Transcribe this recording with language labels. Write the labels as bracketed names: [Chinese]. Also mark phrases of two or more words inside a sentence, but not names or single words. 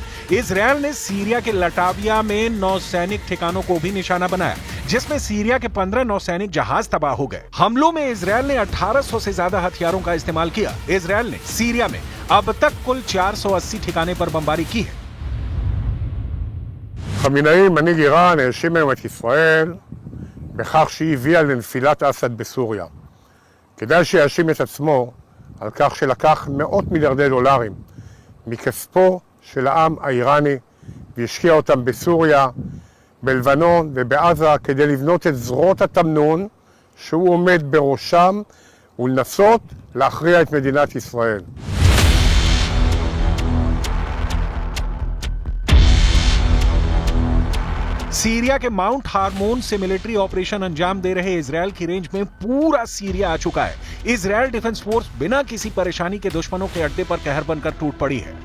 [Hindi] इजराइल ने सीरिया के लटाविया में नौसैनिक ठिकानों को भी निशाना बनाया, जिसमें सीरिया के 15 नौसैनिक जहाज तबाह हो गए। हमलों में इजराइल ने 1800 से ज्यादा हथियारों का इस्तेमाल किया। इजराइल ने सीरिया में अब तक कुल 480 ठिकाने पर बमबारी की है। [Hebrew] חמינאי, מנהיג איראן, האשים היום את ישראל בכך שהיא הביאה לנפילת אסד בסוריה. כדאי שיאשים את עצמו על כך שלקח מאות מיליארדי דולרים מכספו של העם האיראני והשקיע אותם בסוריה, בלבנון ובעזה כדי לבנות את זרועות התמנון שהוא עומד בראשם ולנסות להכריע את מדינת ישראל. [Hindi] सीरिया के माउंट हार्मोन से [English] military operation [Hindi] अंजाम दे रहे इजराइल की रेंज में पूरा सीरिया आ चुका है। इजराइल डिफेंस फोर्स बिना किसी परेशानी के दुश्मनों के अड्डे पर कहर बनकर टूट पड़ी है।